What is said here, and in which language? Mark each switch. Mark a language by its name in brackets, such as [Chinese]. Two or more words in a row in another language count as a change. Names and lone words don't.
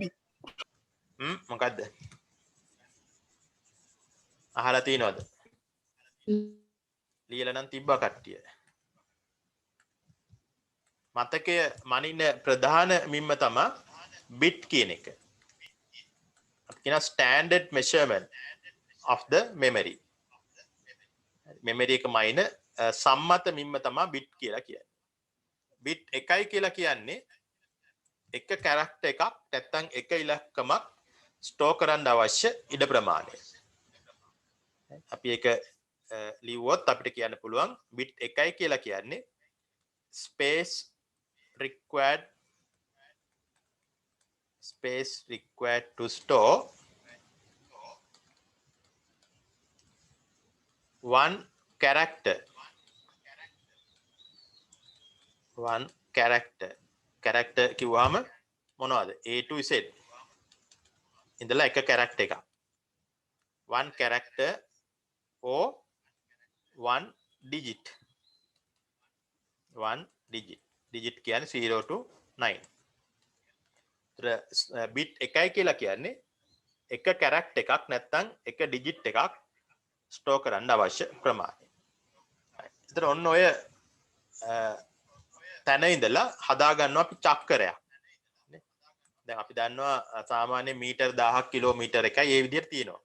[Sinhala] මොකද්ද? අහලා තියෙනවද? ලියලා නම් තිබ්බා කට්ටිය. මතකය මනින ප්‍රධාන මිම්ම තමයි bit කියන එක. [English] අපි කියන standard measurement of the memory. [Sinhala] memory එක මයින සම්මත මිම්ම තමයි bit කියලා කියන්නේ. bit එකයි කියලා කියන්නේ එක character එකක් නැත්නම් එක ඉලක්කමක් ස්ටෝර් කරන්න අවශ්‍ය ඉඩ ප්‍රමාණය. අපි ඒක ලිව්වොත් අපිට කියන්න පුළුවන් bit එකයි කියලා කියන්නේ [English] space required to store one character [Sinhala] කිව්වම මොනවද? [English] A to Z [Sinhala] ඉඳලා එක character එකක් [English] one character or one digit digit [Sinhala] කියන්නේ [English] 0 to 9. [Sinhala] bit එකයි කියලා කියන්නේ එක character එකක් නැත්නම් එක digit එකක් ස්ටෝර් කරන්න අවශ්‍ය ප්‍රමාණය. ඒතර ඔන්න ඔය තැන ඉඳලා හදා ගන්නවා අපි චක්‍රයක්. දැන් අපි දන්නවා සාමාන්‍ය මීටර් 1000ක් කිලෝමීටර් එකයි ඒ විදිහට තියෙනවා.